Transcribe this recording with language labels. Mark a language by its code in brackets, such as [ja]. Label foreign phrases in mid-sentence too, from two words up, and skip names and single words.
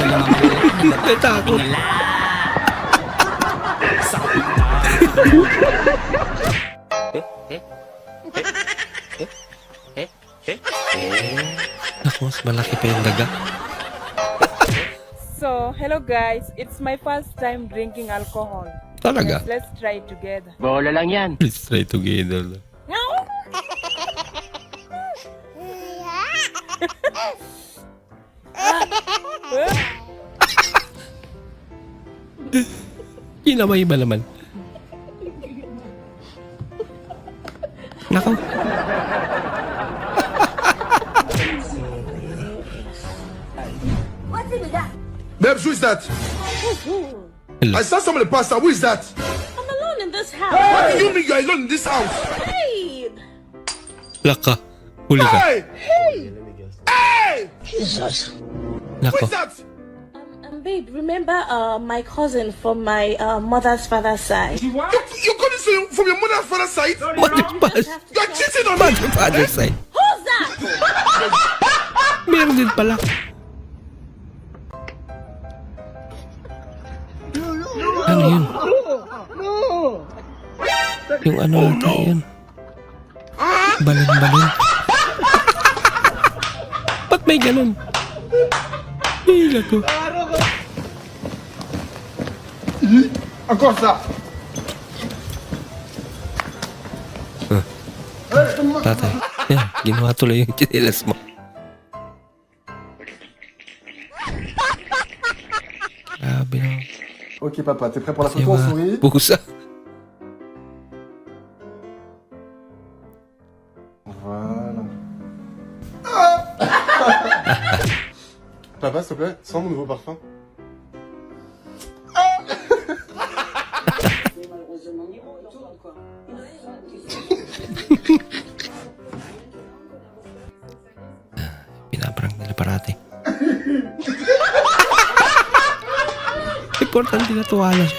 [tl] Natakot. Naku, mas malaki pa yung daga. [en] So, hello guys. It's my first time drinking alcohol. [tl] Talaga? [en] Let's try together. [tl] Bola lang yan. [en] Let's try together. [tl] Kinamay ba naman? Nako. [en] What's with that? Babes, who is that? I saw somebody pass out. Who is that? I'm alone in this house. What do you mean you're alone in this house? Hey! [tl] Laka. Huli ka. [en] Hey! Hey! Jesus. [tl] Nako. [en] Who is that? Babe, remember my cousin from my mother's father's side? You got this from your mother's father's side? You're cheating on me! Mother's father's side. Who's that? [tl] Meron din pala. Ano yun? Yung ano ata yun? Balon-balon. Ba't may ganun? Hila ko. [fr] Encore ça! [tl] Tatay. Yan, ginawa tuloy yung chinelas mo. Grabe naman. [fr] Ok papa, t'es prêt pour la photo? [tl] Yung [fr] On sourit? [tl] pusa. [fr] Voilà. Papa, s'il te plaît, sens mon nouveau parfum. [tl] Pinaparang nila parati. Importante na tuwala siya.